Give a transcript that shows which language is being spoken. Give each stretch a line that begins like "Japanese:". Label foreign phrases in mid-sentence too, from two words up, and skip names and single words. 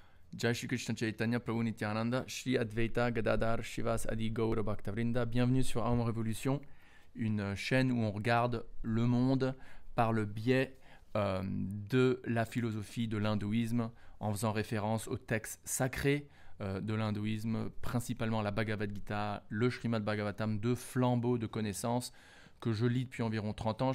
Sanskrit: Jai Shri Krishna Chaitanya Prabhu Nityananda, Shri Advaita Gadadhar Shivas Adi Gaura Bhaktavrinda.
French: Bienvenue sur Aum Révolution, une chaîne où on regarde le monde par le biais de la philosophie de l'hindouisme, en faisant référence aux textes sacrés de l'hindouisme, principalement la Bhagavad Gita, le Srimad Bhagavatam, deux flambeaux de connaissances que je lis depuis environ 30 ans.